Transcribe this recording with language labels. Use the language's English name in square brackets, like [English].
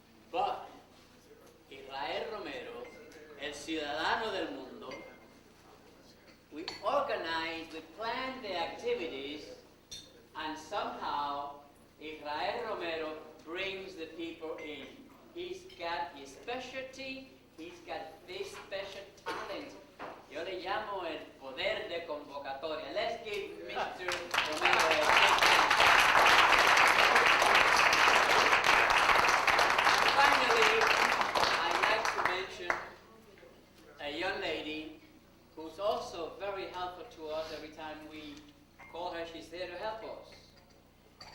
[English] But Israel Romero, [Spanish] el ciudadano del mundo, [English] we organize, we plan the activities, and somehow Israel Romero brings the people in. He's got his specialty, he's got this special talent. [Spanish] Yo le llamo el poder de convocatoria. [English] Let's give Mr. Romero a Finally, I'd like to mention a young lady who's also very helpful to us. Every time we call her, she's there to help us.